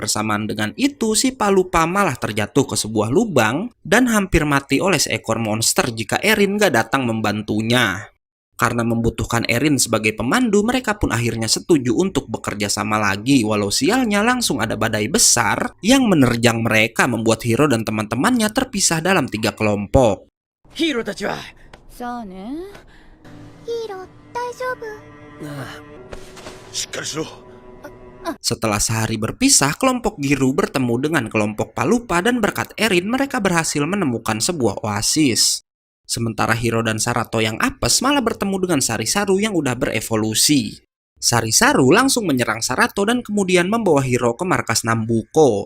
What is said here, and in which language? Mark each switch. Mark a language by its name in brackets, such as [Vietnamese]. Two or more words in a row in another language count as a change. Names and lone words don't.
[Indonesian] Bersamaan dengan itu, si Palupa malah terjatuh ke sebuah lubang dan hampir mati oleh seekor monster jika Erin gak datang membantunya. Karena membutuhkan Erin sebagai pemandu, mereka pun akhirnya setuju untuk bekerja sama lagi. Walau sialnya langsung ada badai besar yang menerjang mereka membuat Hiro dan teman-temannya terpisah dalam 3 kelompok. [Japanese] さあね。ヒーロー、大丈夫？しっかりしろ。 [Indonesian] Setelah sehari berpisah, kelompok Giru bertemu dengan kelompok Palupa dan berkat Erin mereka berhasil menemukan sebuah oasis. Sementara Hiro dan Sarato yang apes malah bertemu dengan Sarisaru yang udah berevolusi. Sarisaru langsung menyerang Sarato dan kemudian membawa Hiro ke markas Nambuko.